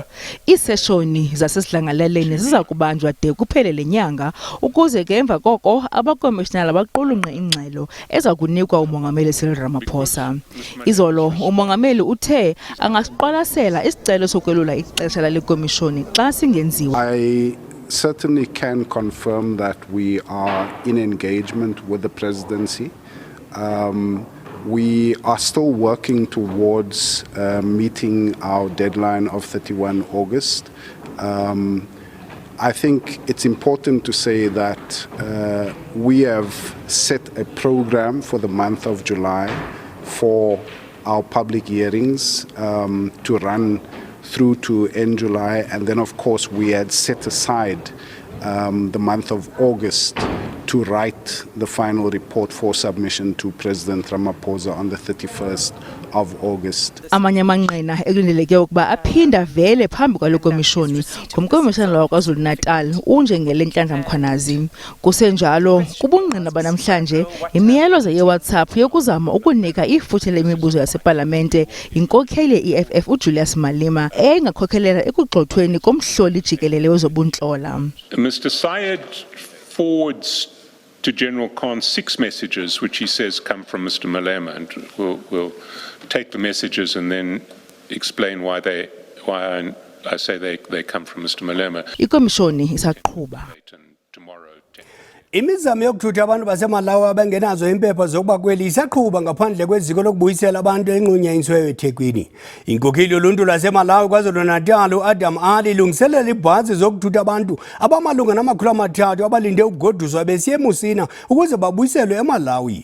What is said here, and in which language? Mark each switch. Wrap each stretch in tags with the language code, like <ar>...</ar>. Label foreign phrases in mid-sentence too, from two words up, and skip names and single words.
<xh>Iiseshoni zasesidlangalaleni ziza kubanjwa de kuphele le nyanga ukuze ke emva koko abakomishinala baqulunqe ingxelo eza kunikwa umongameli Cyril Ramaphosa. Izolo umongameli uthe angasiqwalasela isicelo sokwelula ixesha lale komishoni xa singenziwa.</xh> <en>Certainly can confirm that we are in engagement with the presidency. We are still working towards meeting our deadline of 31 August. I think it's important to say that we have set a program for the month of July for our public hearings to run through to end July, and then of course we had set aside the month of August to write the final report for submission to President Ramaphosa on the 31st of August.</en> <xh>Amanye amanqina ekulindeleke ukuba aphinda vele phambi kwale komishoni ngumkomishinala waKwaZulu Natal unjengele Nhlanhla Mkhwanazi. Kusenjalo kubungqina banamhlanje imiyalezo yeWhatsApp yokuzama ukunika ifuthe lemibuzo yasepalamente inkokheli ye-EFF uJulius Malema engakhokhelela ekugxothweni komhloli jikelele wezobuntlola.</xh> <en>Mr. Syed forwards to General Khan 6 messages which he says come from Mr. Malema, and we'll take the messages and then explain why I say they come from Mr. Malema.</en> <xh>Ikomishoni isaqhuba. Imizamo yokuthutha abantu baseMalawi abangenazo impepha zokuba kweli isaqhuba ngaphandle kweziko lokubuyisela abantu enqunyanyisweyo eThekwini. Inkokheli yoluntu laseMalawi KwaZulu Natal uAdam Ali ilungiselela ibhasi zokuthutha abantu abamalunga nama-300 abalinde ukugoduswa besiya eMusina ukuze babuyiselwe eMalawi.</xh>